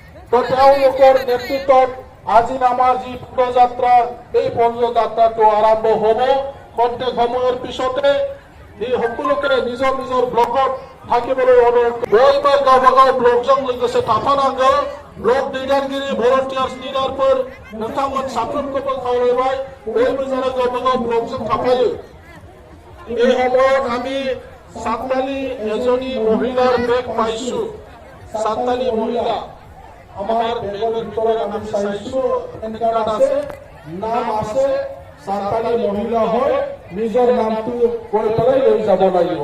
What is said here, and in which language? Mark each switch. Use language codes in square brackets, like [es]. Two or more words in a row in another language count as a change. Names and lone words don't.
[as] তো তেওঁলোকৰ নেতৃত্বত আজি আমাৰ যি পদযাত্ৰা এই পদযাত্ৰাটো আৰম্ভ হ'ব। খন্তেক সময়ৰ পিছতে এই সকলোকে নিজৰ নিজৰ ব্লকত থাকিবলৈ অনুৰোধ [brx] बयबो गावबागाव ब्लकजों लोगोसे थाफानांगौ। ब्लक दैदेनगिरि भलन्टियार्स लिडारफोर नोंथांमोन साफ्रोमखौबो खावलायबाय बयबो जेन गावबागाव ब्लकजों थाफायो। [as] এই সময়ত আমি সাঁওতালি এজনী মহিলাৰ বেগ পাইছো। সাঁওতালি মহিলা আমাৰ বেগৰ ভিতৰত আমি চাইছো এনেকুৱা আছে, নাম আছে সাঁওতালি মহিলা হয়। নিজৰ নামটো কৈ পেলাই লৈ যাব লাগিব।